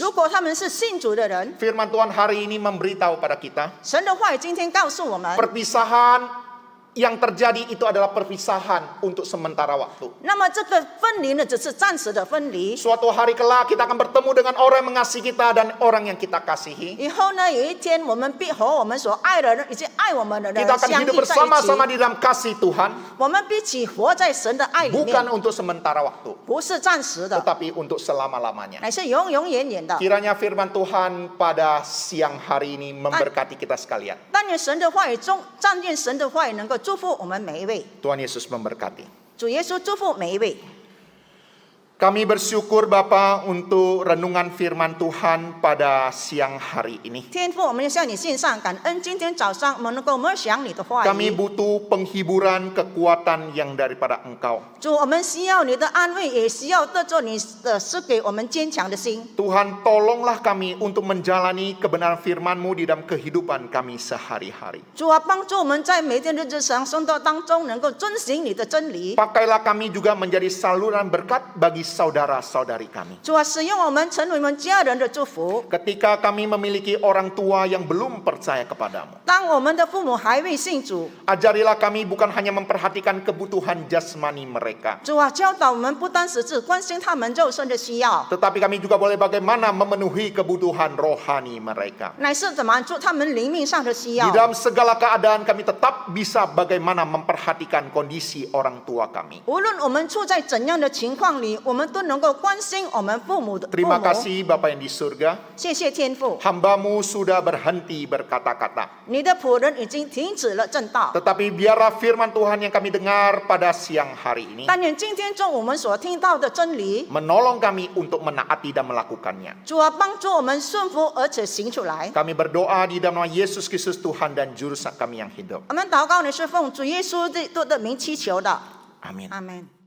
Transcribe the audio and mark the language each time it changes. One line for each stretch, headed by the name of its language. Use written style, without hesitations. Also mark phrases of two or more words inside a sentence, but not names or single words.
Chinese: 如果他们是信主的人，
Indonesian: firman Tuhan hari ini memberitahu pada kita,
Chinese: 神的话语今天告诉我们，
Indonesian: perpisahan yang terjadi itu adalah perpisahan untuk sementara waktu.
Chinese: 那么这个分离呢，只是暂时的分离。
Indonesian: Suatu hari kelak kita akan bertemu dengan orang yang mengasihi kita dan orang yang kita kasihi.
Chinese: 以后呢，有一天我们必和我们所爱的人以及爱我们的人
Indonesian: Kita akan
Chinese: 相遇
Indonesian: hidup
Chinese: 在一
Indonesian: bersama-sama
Chinese: 起。
Indonesian: di dalam kasih Tuhan,
Chinese: 我们必起活在神的爱里
Indonesian: bukan
Chinese: 面，
Indonesian: untuk sementara waktu,
Chinese: 不是暂时的，
Indonesian: tetapi untuk selama-lamanya.
Chinese: 乃是永永远远的。
Indonesian: Kiranya firman Tuhan pada siang hari ini memberkati kita sekalian.
Chinese: 但愿神的话语中，但愿神的话语能够祝福我们每一位。
Indonesian: Tuhan Yesus memberkati.
Chinese: 主耶稣祝福每一位。
Indonesian: Kami bersyukur Bapa untuk renungan firman Tuhan pada siang hari ini.
Chinese: 天父，我们要向你献上感恩。今天早上我们能够默想你的话
Indonesian: Kami
Chinese: 语，
Indonesian: butuh penghiburan kekuatan yang daripada Engkau.
Chinese: 主，我们需要你的安慰，也需要得着你的赐给我们坚强的心。
Indonesian: Tuhan, tolonglah kami untuk menjalani kebenaran firman-Mu di dalam kehidupan kami sehari-hari.
Chinese: 主啊，帮助我们在每天的日常生活当中能够遵行你的真理。
Indonesian: Pakailah kami juga menjadi saluran berkat bagi saudara-saudari kami.
Chinese: 主啊，使用我们成为我们家人的祝福。
Indonesian: Ketika kami memiliki orang tua yang belum percaya kepadamu,
Chinese: 当我们的父母还未信主，
Indonesian: ajarilah kami bukan hanya memperhatikan kebutuhan jasmani mereka,
Chinese: 主啊，教导我们不单只是关心他们肉身的需要，
Indonesian: tetapi kami juga boleh bagaimana memenuhi kebutuhan rohani mereka.
Chinese: 乃是满足他们灵命上的需
Indonesian: Di
Chinese: 要。
Indonesian: dalam segala keadaan kami tetap bisa bagaimana memperhatikan kondisi orang tua kami.
Chinese: 无论我们处在怎样的情况里，我们都能够关心我们父母的父
Indonesian: Terima
Chinese: 母。
Indonesian: kasih Bapa yang di surga,
Chinese: 谢谢天父，
Indonesian: hamba-Mu sudah berhenti berkata-kata.
Chinese: 你的仆人已经停止了正道。
Indonesian: Tetapi biarlah firman Tuhan yang kami dengar pada siang hari ini
Chinese: 但愿今天中我们所听到的真理，
Indonesian: menolong kami untuk menaati dan melakukannya.
Chinese: 主啊，帮助我们顺服而且行出来。
Indonesian: Kami berdoa di dalam nama Yesus Kristus Tuhan dan Juru Selamat kami yang hidup.
Chinese: 我们祷告，你是奉主耶稣的名祈求的，
Indonesian: Amin.
Chinese: 阿门。